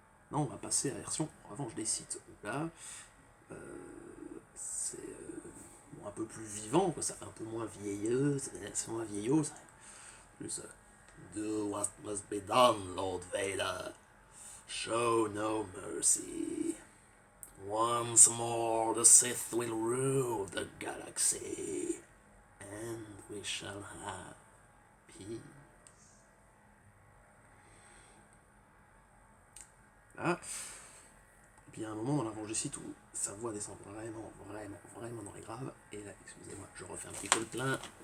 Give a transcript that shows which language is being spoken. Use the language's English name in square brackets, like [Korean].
[French] Maintenant on va passer à la version Revanche des Sith. Là, c'est un peu plus vivant, quoi. Ça fait un peu moins vieilleux, c'est moins vieillot, ça plus [English] Do what must be done, Lord Vader. Show no mercy. Once more the Sith will rule the galaxy, and we shall have peace. [French] Là, et puis il y a un moment dans la Revanche des Sith où sa voix descend vraiment dans les graves, et là, excusez-moi, je refais un petit peu le plein.